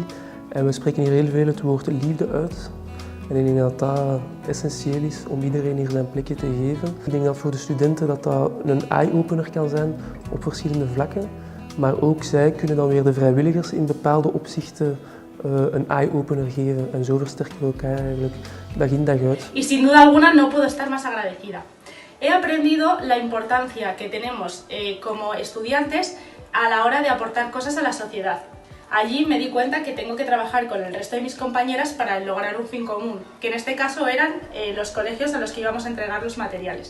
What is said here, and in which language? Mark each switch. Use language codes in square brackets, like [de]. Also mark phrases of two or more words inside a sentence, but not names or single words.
[nl] En we spreken hier heel veel het woord liefde uit. En ik denk dat dat essentieel is om iedereen hier zijn plekje te geven. Ik denk dat voor de studenten dat een eye-opener kan zijn op verschillende vlakken. Maar ook zij kunnen dan weer de vrijwilligers in bepaalde opzichten een eye-opener geven. En zo versterken we elkaar eigenlijk dag in dag uit. [es] Y sin duda alguna no puedo estar más agradecida. He aprendido la importancia que tenemos como estudiantes a la hora de aportar cosas a la sociedad. Allí me di cuenta que tengo que trabajar con el resto de mis compañeras para lograr un fin común, que en este caso eran los colegios a los que íbamos a entregar los materiales.